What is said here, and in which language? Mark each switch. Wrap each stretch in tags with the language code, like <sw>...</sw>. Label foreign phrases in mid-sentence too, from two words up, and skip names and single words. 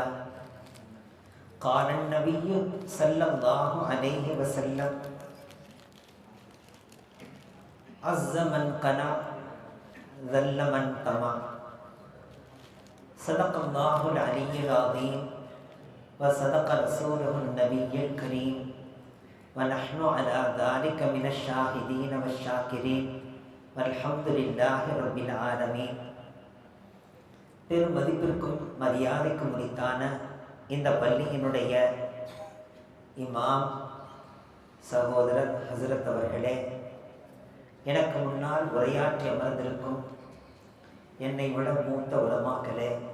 <ar>قال النبي صلى الله عليه وسلم: عز من قنع ذل من طمع. صدق الله العلي العظيم وصدق رسوله النبي الكريم ونحن على ذلك من الشاهدين والشاكرين والحمد لله رب العالمين.</ar> <ta>பெரும் மதிப்பிற்கும் மரியாதைக்கும் உரித்தான இந்த பள்ளியினுடைய இமாம் சகோதரர் ஹசரத் அவர்களே, எனக்கு முன்னால் உரையாற்றி அமர்ந்திருக்கும் என்னை விட மூத்த உலமாக்களே,</ta>